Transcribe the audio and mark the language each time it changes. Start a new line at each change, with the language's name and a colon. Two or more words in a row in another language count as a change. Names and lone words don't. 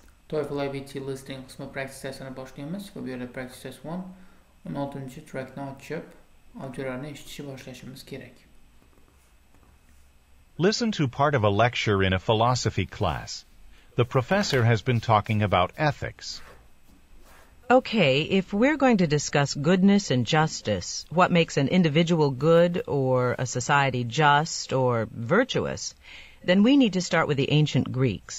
Uzbek: TOEFL iBT listing qismi
English: practice testini
Uzbek: boshlaymiz. Bu yerda
English: practice test
Uzbek: 1 16-trackni ochib, audiolarni eshitishni boshlashimiz kerak.
English: Listen to part of a lecture in a philosophy class. The professor has been talking about ethics. Okay, if we're going to discuss goodness and justice, what makes an individual good or a society just or virtuous, then we need to start with the ancient Greeks.